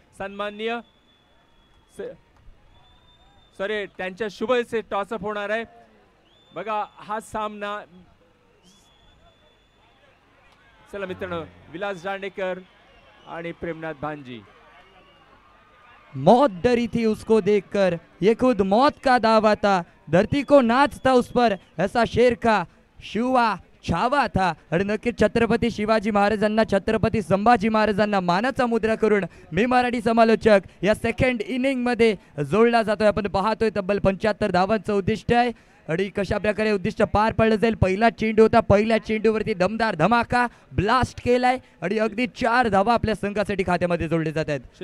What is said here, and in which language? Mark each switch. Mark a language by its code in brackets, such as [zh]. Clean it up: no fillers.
[mr] सन्माननीय सॉरी, त्यांच्या शुभ असे टॉसअप होणार आहे. बघा हा सामना. चला मित्रांनो, विलास दांडेकर आणि प्रेमनाथ भांजी. [hi] मौत डरी थी उसको देखकर, ये खुद मौत का दावा था, धरती को नाच था उस पर, ऐसा शेर का शिवा छावा था. [mr] आणि नक्कीच छत्रपती शिवाजी महाराजांना, छत्रपती संभाजी महाराजांना मानाचा मुद्रा करून मी मराठी समालोचक या सेकंड इनिंग मध्ये जोडला जातोय. आपण पाहतोय तब्बल 75 धावांचं उद्दिष्ट आहे. आणि कशा प्रकारे उद्दिष्ट पार पडलं जाईल. पहिला चेंडू होता, पहिल्या चेंडूवरती दमदार धमाका ब्लास्ट केलाय आणि अगदी 4 धावा आपल्या संघासाठी खात्यामध्ये जोडले जात आहेत.